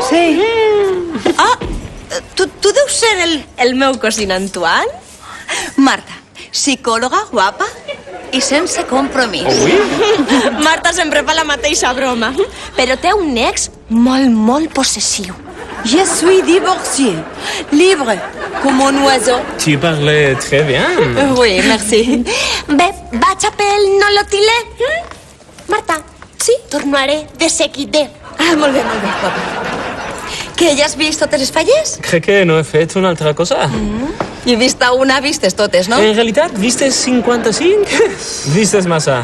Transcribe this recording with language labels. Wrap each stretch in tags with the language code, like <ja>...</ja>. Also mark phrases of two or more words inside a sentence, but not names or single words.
<ca>Sí. Tu deus ser el meu cosín Antoine? Marta, psicòloga, guapa i sense compromís. Marta sempre fa la mateixa broma. Però té un ex molt possessiu.</ca> <fr>Je suis divorciée, libre, comme un oiseau. Tu parles très bien. Oui, merci.</fr> <ca>Bé, vaig a pel nolotilé. Marta, sí, tornaré de seguida. Molt bé, guapa. Que ja has vist totes les falles? Crec que no he fet una altra cosa. I vista una, vistes totes, no? En realitat, vistes 55? Vistes massa.</ca>